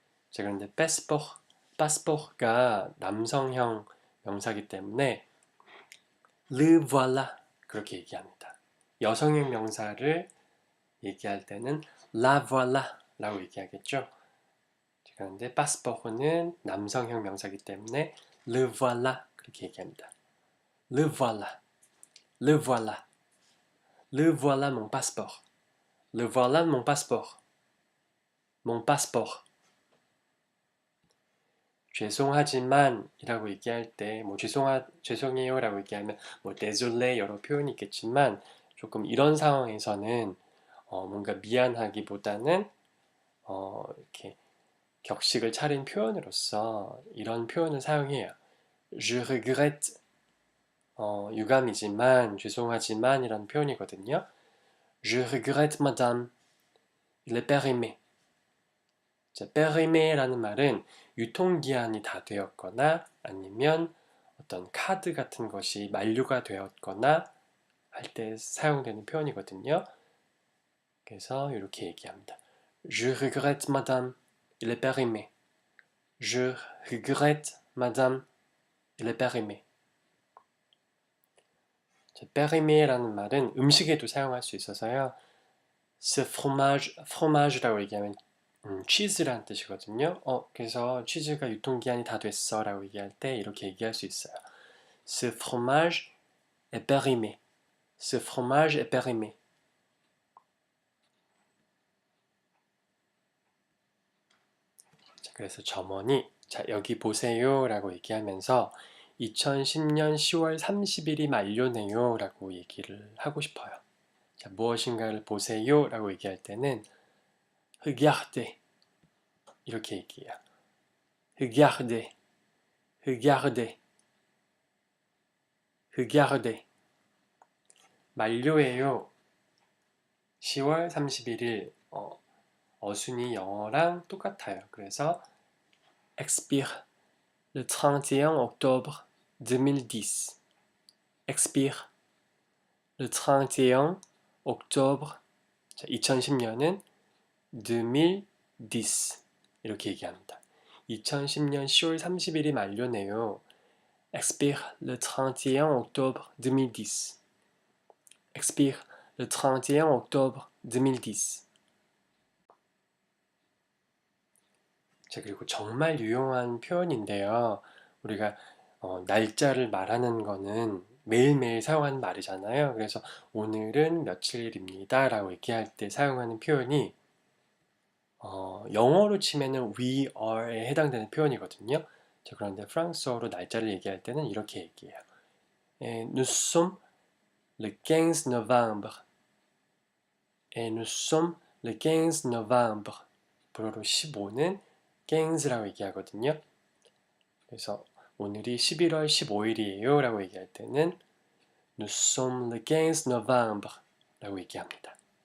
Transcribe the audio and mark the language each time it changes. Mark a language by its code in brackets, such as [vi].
[ko] 자, 그런데 passport가 남성형 명사기 때문에 [fr] le voilà [ko] 그렇게 얘기합니다. 여성형 명사를 얘기할 때는 [fr] la voilà [ko] 라고 얘기하겠죠. 그런데 passport는 남성형 명사기 때문에 [fr] le voilà [ko] 그렇게 얘기합니다. [fr] le voilà, le voilà, le voilà mon passeport, le voilà mon passeport, mon passeport. [ko] 죄송하지만 이라고 얘기할 때 죄송해요 라고 얘기하면 désolé 여러 표현이 있겠지만 조금 이런 상황에서는 뭔가 미안하기보다는 이렇게 격식을 차린 표현으로서 이런 표현을 사용해요. [fr] Je regrette [ko] 유감이지만 죄송하지만 이런 표현이거든요. [fr] Je regrette madame. Il est périmé. [ko] 자, périmé라는 말은 유통기한이 다 되었거나 아니면 어떤 카드 같은 것이 만료가 되었거나 할 때 사용되는 표현이거든요. 그래서 이렇게 얘기합니다. [fr] Je regrette madame. Il est périmé. Je regrette madame. il est périmé. [ko] périmé라는 말은 음식에도 사용할 수 있어서요. [fr] ce fromage [ko] 라고 얘기하면 치즈라는 뜻이거든요. 그래서 치즈가 유통기한이 다 됐어 라고 얘기할 때 이렇게 얘기할 수 있어요. [fr] Ce fromage est périmé. Ce fromage est périmé. [ko] 자, 그래서 점원이 자, 여기 보세요 라고 얘기하면서 2010년 10월 30일이 만료네요 라고 얘기를 하고 싶어요. 자, 무엇인가를 보세요 라고 얘기할 때는 regardez 이렇게 얘기해요. [fr] regardez, regardez, regardez. [ko] 만료예요. 10월 31일 어순이 영어랑 똑같아요. 그래서 [fr] expire le 31 octobre 2010. expire le 31 octobre [ko] 2010년은 2010 이렇게 얘기합니다. 2010년 10월 30일이 만료네요. [fr] expire le 31 octobre 2010. expire le 31 octobre 2010. [ko] 자, 그리고 정말 유용한 표현인데요. 우리가 날짜를 말하는 거는 매일매일 사용하는 말이잖아요. 그래서 오늘은 며칠입니다 라고 얘기할 때 사용하는 표현이 영어로 치면은 [en] we are [ko] 에 해당되는 표현이거든요. 자, 그런데 프랑스어로 날짜를 얘기할 때는 이렇게 얘기해요. [fr] Nous sommes le 15 novembre. Nous sommes le 15 novembre. [ko] 불어로 15는 15라고 얘기하거든요. 그래서 오늘이 11월 15일이에요 라고 얘기할 때는 [fr] Nous sommes le 15 novembre [ko] 라고 얘기합니다.